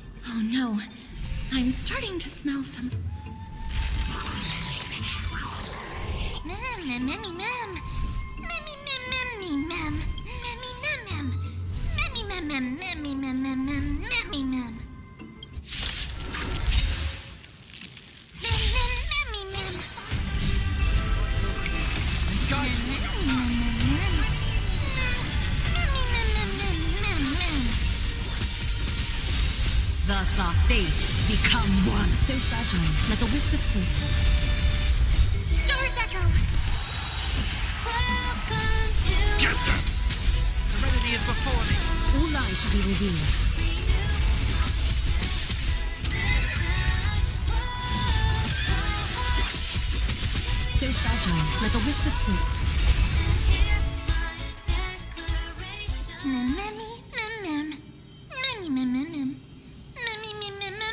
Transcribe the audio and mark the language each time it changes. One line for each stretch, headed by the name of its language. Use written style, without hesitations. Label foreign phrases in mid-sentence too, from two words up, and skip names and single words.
English: Oh no, I'm starting to smell some... Mem, memmy, mem. Memmy, mem, memmy, mem. Memmy, mem, mem. Memmy, mem, mem, memmy, mem, mem, mem, memmy, mem. Mem, mem, memmy, mem. Mem, memmy, mem, mem, mem. Memmy, mem, mem, mem, mem, mem. Thus our fates become one. So fragile, like a wisp of silk. Doors echo. Welcome to... Get them! The remedy is before me. All lies shall be revealed. So fragile, like a wisp of silk. Mem, memmy, mem, mem. Memmy, mem, mem, mem. Memmy, mem, mem, mem.